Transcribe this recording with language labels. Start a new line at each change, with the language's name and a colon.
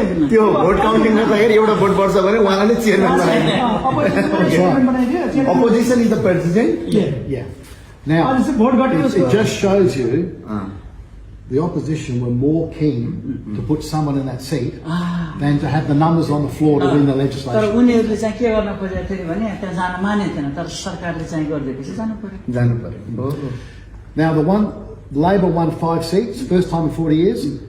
Nepali: त्यो vote counting गर्दाखेरि एउटा भोट पर्छ भने उहाँले चेयरम्यान बनाइदियो।
English: Opposition is the president. Yeah. Now, it just shows you the opposition were more keen to put someone in that seat than to have the numbers on the floor to win the legislation.
Nepali: तर उनीहरूले चाहिँ के गर्न खोजेको थियो भने त्यहाँ जान मानेको थिएन, तर सरकारले चाहिँ गरिदिएपछि जानु पर्यो।
English: Now Labour won 5 seats, first time in 40 years.